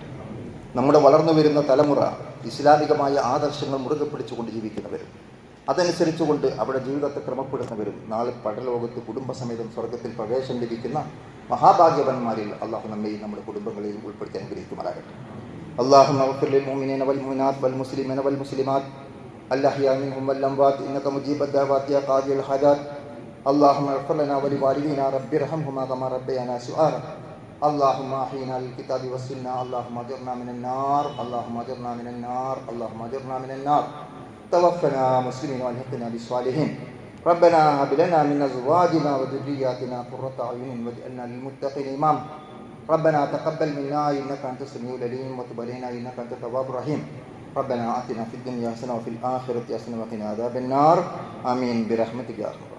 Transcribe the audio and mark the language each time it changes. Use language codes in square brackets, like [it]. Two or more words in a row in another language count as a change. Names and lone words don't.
[ml] നമ്മുടെ വളർന്നു വരുന്ന തലമുറ ഇസ്ലാമികമായ ആദർശങ്ങൾ മുറുകെ പിടിച്ചുകൊണ്ട് ജീവിക്കുന്നവരും അതനുസരിച്ചുകൊണ്ട് അവിടെ ജീവിതത്തെ ക്രമപ്പെടുത്തുന്നവരും നാളെ പരലോകത്ത് കുടുംബസമേതം സ്വർഗത്തിൽ പ്രവേശനം ലഭിക്കുന്ന മഹാഭാഗ്യവന്മാരിൽ അള്ളാഹു നമ്മെയും നമ്മുടെ കുടുംബങ്ങളെയും ഉൾപ്പെടുത്തി അനുഗ്രഹിക്കുമാറാകട്ടെ. [ar] اللهم اغفر للمؤمنين والمؤمنات والمسلمين والمسلمات الأحياء منهم والأموات إنك مجيب الدعوات يا قاضي الحاجات اللهم اغفر لنا ولوالدينا رب ارحمهما كما ربيانا صغارا اللهم أحينا للكتاب والسنة اللهم أجرنا من النار اللهم أجرنا من النار اللهم أجرنا من النار توفنا مسلمين والحقنا بالصالحين ربنا هب لنا من أزواجنا وذرياتنا قرة أعين واجعلنا للمتقين إماما ربنا تقبل منا إنك أنت السميع العليم وتب علينا إنك أنت التواب الرحيم ربنا آتنا في الدنيا حسنة وفي الآخرة حسنة وقنا عذاب النار آمين برحمتك يا أرحم الراحمين.